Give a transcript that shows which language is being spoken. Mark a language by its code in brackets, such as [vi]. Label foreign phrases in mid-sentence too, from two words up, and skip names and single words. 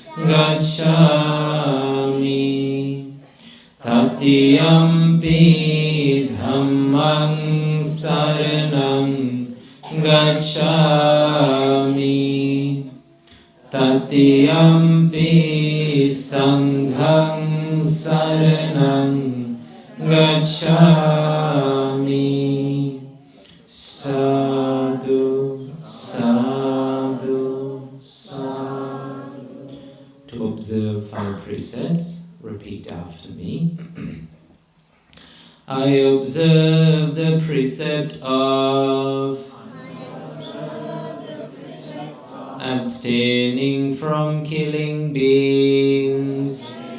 [pi] gacchāmi, Tatiyampi Dhammaṃ saranam gacchāmi, Tatiyampi Saṅghaṃ saranam gacchāmi. Sadhu, sadhu, sadhu. [en] To observe 5 precepts, repeat after me. I observe the precept of abstaining from killing beings.